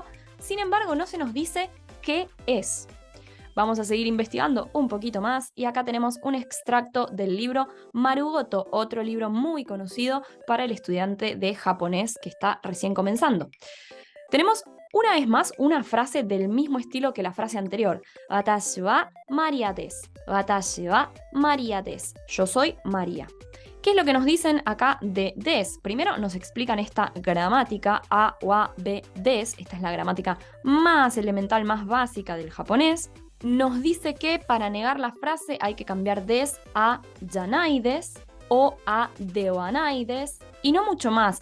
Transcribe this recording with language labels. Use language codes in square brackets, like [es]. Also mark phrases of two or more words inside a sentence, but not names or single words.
[es] Sin embargo, no se nos dice qué es. Vamos a seguir investigando un poquito más y acá tenemos un extracto del libro Marugoto, otro libro muy conocido para el estudiante de japonés que está recién comenzando. Tenemos una vez más una frase del mismo estilo que la frase anterior. [ja] 私はマリアです。私はマリアです. [es] Yo soy María. ¿Qué es lo que nos dicen acá de des? Primero nos explican esta gramática [ja] A は B です. [es] Esta es la gramática más elemental, más básica del japonés. Nos dice que para negar la frase hay que cambiar des a [ja] じゃないです [es] o a [ja] ではないです [es] y no mucho más.